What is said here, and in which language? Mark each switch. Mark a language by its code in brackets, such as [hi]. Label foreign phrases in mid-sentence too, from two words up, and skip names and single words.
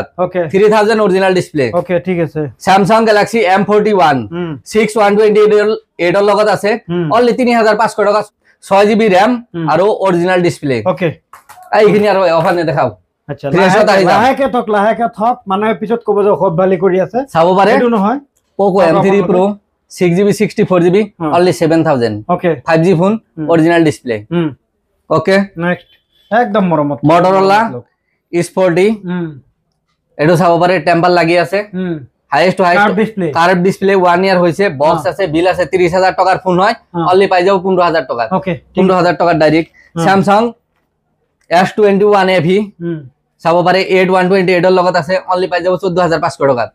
[as] ওকে [en] 3000 original display [as] ওকে ঠিক আছে Samsung Galaxy M41 6128 এর লগত আছে অনলি 3500 টাকা [en] 6GB RAM [as] আর [en] original display [as] ওকে এইখিনি আর অফার নে দেখাও আচ্ছা লাহেকে থক মানে পিছত কব যে খুব ভালি কৰি আছে চাব পারে এটো নহয় [en] Poco M3 Pro 6GB 64GB only 7000 [as] ওকে [en] 5G phone original display okay [as] নেক্সট একদম মরমত Motorola E40 এটো চাব পারে টেম্পার লাগি আছে [en] highest curve display [as] 1 ইয়ার হইছে বক্স আছে বিল আছে 30000 টাকার ফোন হয় অনলি পাই যাও 15000 টাকা ওকে 15000 টাকা ডাইরেক্ট Samsung S21 FE চাব পারে 8128 এর লগত আছে অনলি পাই যাব 14500 টাকা